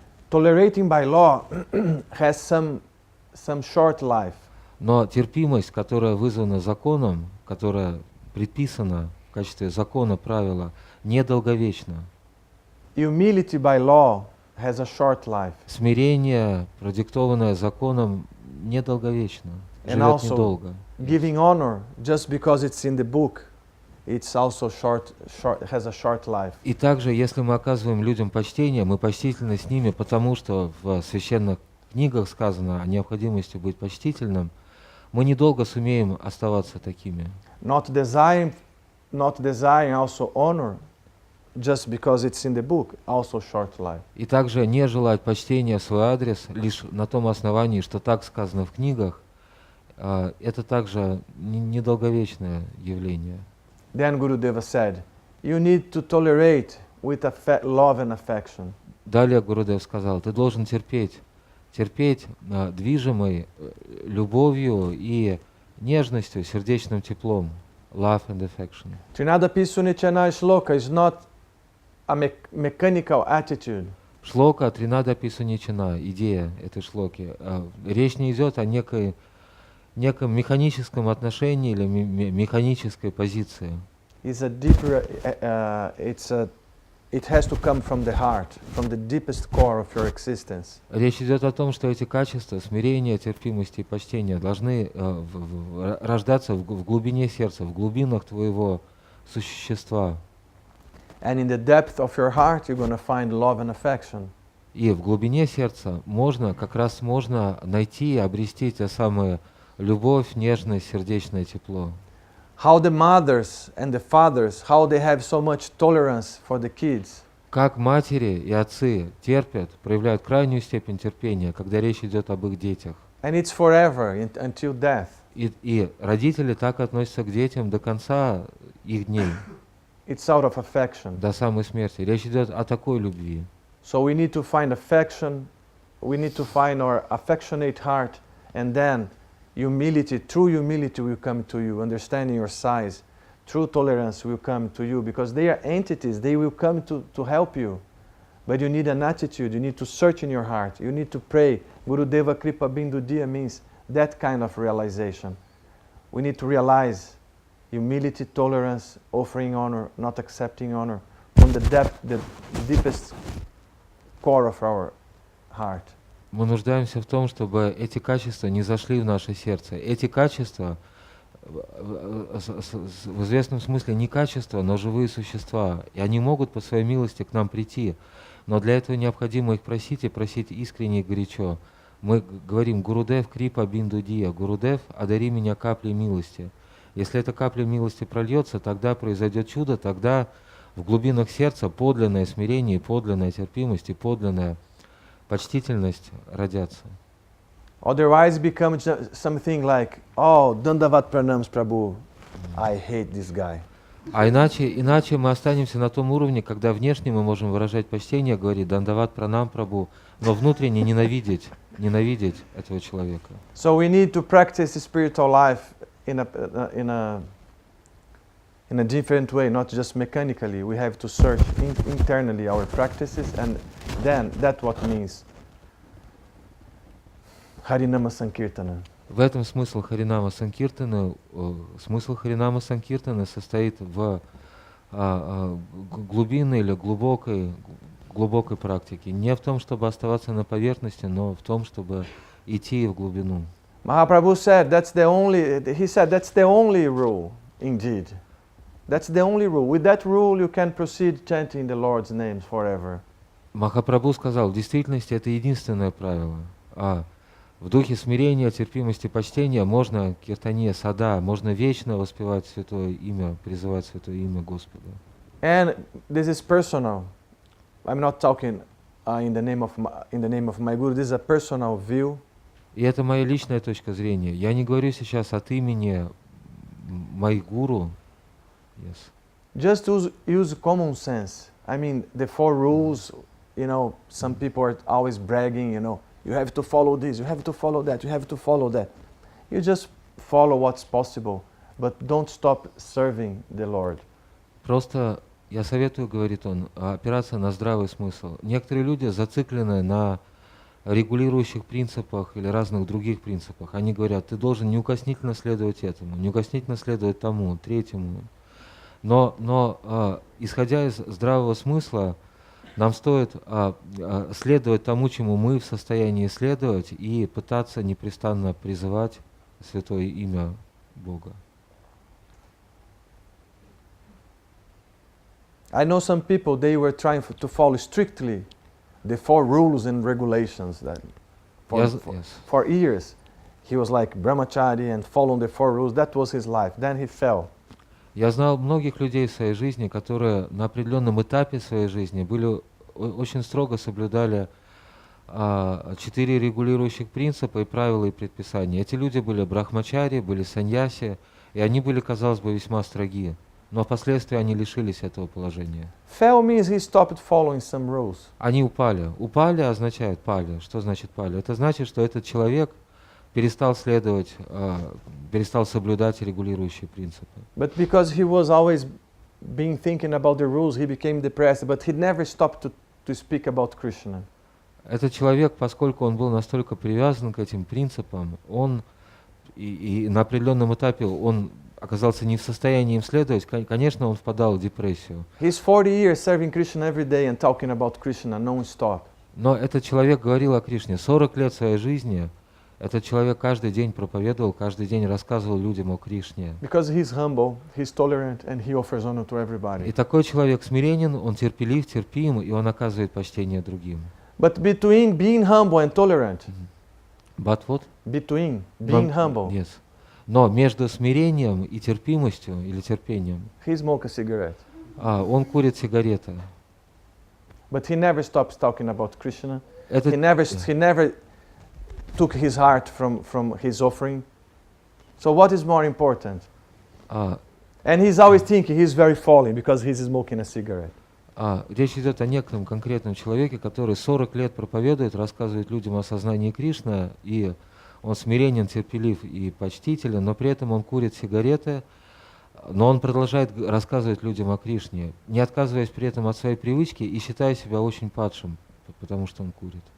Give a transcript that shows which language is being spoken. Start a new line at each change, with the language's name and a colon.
English: Tolerating by law has some short life.
Russian: Но терпимость, которая вызвана законом, которая предписана в качестве закона, правила, недолговечна.
English: Humility by law has a short life.
Russian: Смирение, продиктованное законом, недолговечно,
English: And
Russian: живет
English: also
Russian: недолго.
English: giving honor just because it's in the book, it's also has a short life.
Russian: И также, если мы оказываем людям почтение, мы почтительны с ними, потому что в священных книгах сказано о необходимости быть почтительным, мы недолго сумеем оставаться такими.
English: Not desiring also honor just because it's in the book, also short life.
Russian: И также не желать почтения в свой адрес лишь на том основании, что так сказано в книгах, это также недолговечное явление.
English: Then Gurudeva said, you need to tolerate with love and affection.
Russian: Далее Гурудев сказал, ты должен терпеть, движимой любовью и нежностью, сердечным теплом.
English: Love and affection. Trinadapi Sunichana Shloka is not a mechanical attitude.
Russian: Шлока Тринадапи Суничана, идея этой шлоки. Речь не идет о неком механическом отношении или механической позиции.
English: It's a deeper, it has to come from the heart, from the deepest core of your existence.
Russian: Речь идет о том, что эти качества, смирение, терпимость и почтение, должны рождаться в глубине сердца, в глубинах твоего существа.
English: And in the depth of your heart, you're going to find love and affection.
Russian: И в глубине сердца как раз можно найти и обрести те самые любовь, нежность, сердечное тепло.
English: How the mothers and the fathers, how they have so much tolerance for the kids.
Russian: Как матери и отцы терпят, проявляют крайнюю степень терпения, когда речь идет об их детях.
English: And it's forever, until death.
Russian: И родители так относятся к детям до конца их дней,
English: It's out of affection.
Russian: до самой смерти. Речь идет о такой любви.
English: So we need to find affection, we need to find our affectionate heart, and then humility, true humility will come to you, understanding your size, true tolerance will come to you, because they are entities, they will come to help you. But you need an attitude, you need to search in your heart, you need to pray.
Sanskrit: Gurudeva Kripa Bindu Diya
English: means that kind of realization. We need to realize humility, tolerance, offering honor, not accepting honor, from the depth, the deepest core of our heart.
Russian: Мы нуждаемся в том, чтобы эти качества не зашли в наше сердце. Эти качества, в известном смысле не качества, но живые существа. И они могут по своей милости к нам прийти. Но для этого необходимо их просить и просить искренне и горячо. Мы говорим:
Sanskrit: Гурудев Крипа Бинду Дия,
Russian: Гурудев, одари меня каплей милости. Если эта капля милости прольется, тогда произойдет чудо, тогда в глубинах сердца подлинное смирение, подлинная терпимость и подлинная почтительность родятся.
English: Otherwise it becomes something like, oh, Dandavat Pranams Prabhu, I hate this guy.
Russian: А иначе мы останемся на том уровне, когда внешне мы можем выражать почтение, говорить Дандават Пранам Прабху, но внутренне ненавидеть этого человека.
English: So we need to practice spiritual life in a different way, not just mechanically. We have to search internally our practices, and then that's what means Harinama Sankirtana.
Russian: В этом смысл Харинама Санкиртана. Смысл Харинама Санкиртана состоит в глубинной или глубокой практике. Не в том, чтобы оставаться на поверхности, но в том, чтобы идти в глубину.
English: Mahaprabhu said that's the only rule, indeed. That's the only rule. With that rule you can proceed chanting the Lord's names forever.
Russian: Махапрабху сказал: в действительности это единственное правило. В духе смирения, терпимости, почтения можно
Sanskrit: киртане сада,
Russian: можно вечно воспевать святое имя, призывать святое имя Господа.
English: And this is personal. I'm not talking in the name of my Guru. This is a personal view.
Russian: И это моя личная точка зрения. Я не говорю сейчас от имени моих гуру.
English: Yes. Just use common sense. I mean, the 4 rules, some people are always bragging, you have to follow this, you have to follow that, you have to follow that. You just follow what's possible, but don't stop serving the Lord.
Russian: Просто я советую, говорит он, опираться на здравый смысл. Некоторые люди зациклены на регулирующих принципах или разных других принципах. Они говорят: ты должен неукоснительно следовать этому, неукоснительно следовать тому, третьему. Но исходя из здравого смысла, нам стоит следовать тому, чему мы в состоянии следовать, и пытаться непрестанно призывать святое имя Бога.
English: I know some people, they were trying to follow strictly the 4 rules and regulations that for years. He was like brahmachari and following the 4 rules. That was his life. Then he fell.
Russian: Я знал многих людей в своей жизни, которые на определенном этапе своей жизни очень строго соблюдали 4 регулирующих принципа и правила и предписания. Эти люди были брахмачари, были саньяси, и они были, казалось бы, весьма строги. Но впоследствии они лишились этого положения.
English: Fell means he stopped following some rules.
Russian: Они упали. Упали означает пали. Что значит пали? Это значит, что этот человек перестал соблюдать регулирующие принципы.
English: But because he was always been thinking about the rules, he became depressed, but he never stopped to speak about Krishna.
Russian: Этот человек, поскольку он был настолько привязан к этим принципам, он и на определенном этапе он оказался не в состоянии им следовать, конечно, он впадал в депрессию.
English: He's 40 years serving Krishna every day and talking about Krishna non-stop.
Russian: Но этот человек говорил о Кришне 40 лет своей жизни. Этот человек каждый день проповедовал, каждый день рассказывал людям о Кришне.
English: Because he's humble, he's tolerant, and he offers honor to everybody.
Russian: И такой человек смиренен, он терпелив, терпим, и он оказывает почтение другим.
English: But between being humble and tolerant, But what? between being humble, Yes.
Russian: Но между смирением и терпимостью или терпением,
English: he smokes a cigarette.
Russian: Он курит сигареты.
English: But he never stops talking about Krishna.
Russian: Этот-
English: He never took his heart from his offering. So what is more important? А, And he's always thinking he's very falling because he's smoking a cigarette.
Russian: Речь идет о некотором конкретном человеке, который 40 лет проповедует, рассказывает людям о сознании Кришны, и он смиренен, терпелив и почтителен, но при этом он курит сигареты, но он продолжает рассказывать людям о Кришне, не отказываясь при этом от своей привычки и считая себя очень падшим, потому что он курит.